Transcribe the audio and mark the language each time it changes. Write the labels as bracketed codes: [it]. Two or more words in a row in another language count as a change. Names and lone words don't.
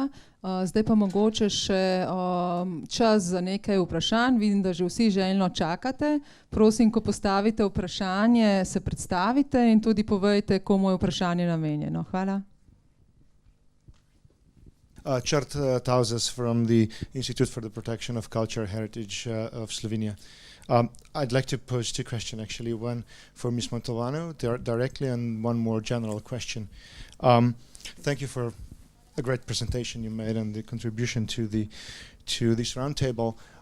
[sl] Zdaj pa mogoče še čas za nekaj vprašanj. Vidim, da že vsi željno čakate. Prosim, ko postavite vprašanje, se predstavite in tudi povejte, komu je vprašanje namenjeno. Hvala. [en] Črt Tauzes from the Institute for the Protection of Cultural Heritage of Slovenia. I'd like to pose 2 questions actually, one for Ms. Montalbano directly and one more general question. Thank you for a great presentation you made and the contribution to this roundtable.